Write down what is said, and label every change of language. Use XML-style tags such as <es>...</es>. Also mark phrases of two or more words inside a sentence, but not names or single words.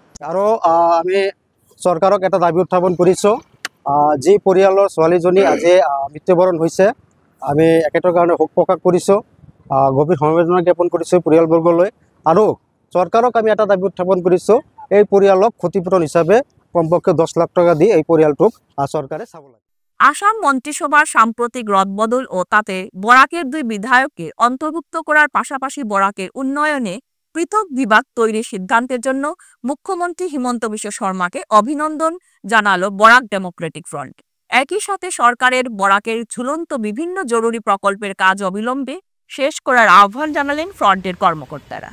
<as>আৰু আমি চৰকাৰক এটা দাবী উত্থাপন কৰিছোঁ, যি পৰিয়ালৰ ছোৱালীজনী আজি মৃত্যুবৰণ হৈছে, আমি একেটাৰ কাৰণে শোক প্ৰকাশ কৰিছোঁ, গভীৰ সমবেদনা জ্ঞাপন কৰিছোঁ পৰিয়ালবৰ্গলৈ। আৰু চৰকাৰক আমি এটা দাবী উত্থাপন কৰিছোঁ, এই পৰিয়ালক ক্ষতিপূৰণ হিচাপে কমপক্ষে 10 লাখ টাকা দি এই পৰিয়ালটোক চৰকাৰে চাব লাগে।</as> <bn>আসাম মন্ত্রিসভার সাম্প্রতিক রদবদল ও তাতে বরাকের 2 বিধায়ককে অন্তর্ভুক্ত করার পাশাপাশি বরাকের উন্নয়নে পৃথক বিভাগ তৈরির সিদ্ধান্তের জন্য মুখ্যমন্ত্রী হিমন্ত বিশ্ব শর্মাকে অভিনন্দন জানালো বরাক ডেমোক্রেটিক ফ্রন্ট। একই সাথে সরকারের বরাকের ঝুলন্ত বিভিন্ন জরুরি প্রকল্পের কাজ অবিলম্বে শেষ করার আহ্বান জানালেন ফ্রন্টের কর্মকর্তারা।</bn>